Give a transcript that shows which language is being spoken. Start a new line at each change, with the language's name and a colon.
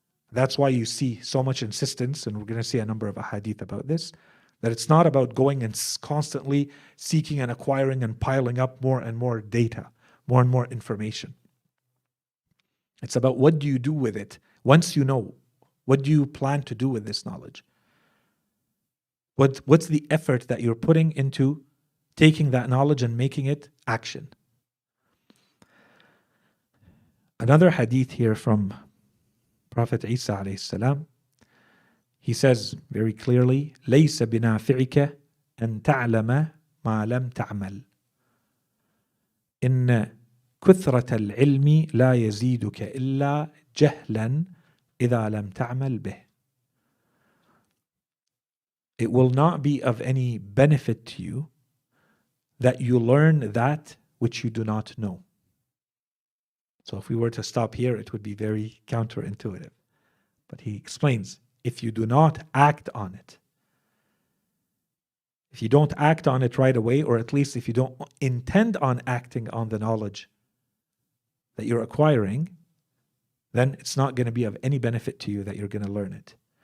English: That's why you see so much insistence, and we're going to see a number of ahadith about this, that it's not about going and constantly seeking and acquiring and piling up more and more data, more and more information. It's about what do you do with it once you know. What do you plan to do with this knowledge? What's the effort that you're putting into taking that knowledge and making it action? Another hadith here from Prophet Isa alayhi salam, he says very clearly,
Arabic: لَيْسَ بِنَافِعِكَ أَن تَعْلَمَ مَا لَمْ تَعْمَلْ إِنَّ كثرة العلم لا يزيدك إلا جهلا إذا لم تعمل به.
English: It will not be of any benefit to you that you learn that which you do not know. So if we were to stop here, it would be very counterintuitive. But he explains, if you do not act on it, if you don't act on it right away, or at least if you don't intend on acting on the knowledge that you're acquiring, then it's not going to be of any benefit to you that you're going to learn it.